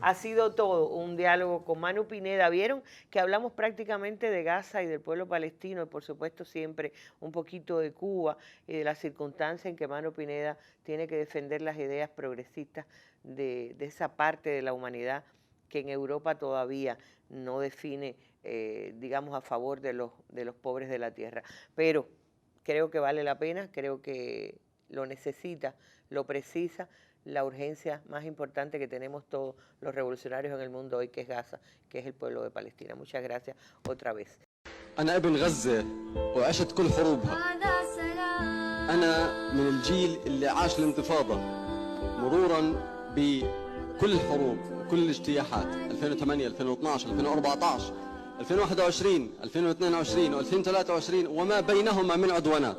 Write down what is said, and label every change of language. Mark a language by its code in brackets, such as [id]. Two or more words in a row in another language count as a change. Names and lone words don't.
[es] Ha sido todo un diálogo con Manu Pineda. Vieron que hablamos prácticamente de Gaza y del pueblo palestino, y por supuesto siempre un poquito de Cuba y de las circunstancias en que Manu Pineda tiene que defender las ideas progresistas de esa parte de la humanidad que en Europa todavía no define, digamos, a favor de los pobres de la tierra. Pero creo que vale la pena, creo que lo necesita, lo precisa la urgencia más importante que tenemos todos los revolucionarios en el mundo hoy, que es Gaza, que es el pueblo de Palestina. Muchas gracias otra vez. [ar] أنا ابن غزة وعشت كل حروبها. أنا من الجيل اللي عاش الانتفاضة مرورا بكل الحروب وكل الاجتياحات 2008 2012 2014 2021 2022 و2023 وما بينهما من عدوانات.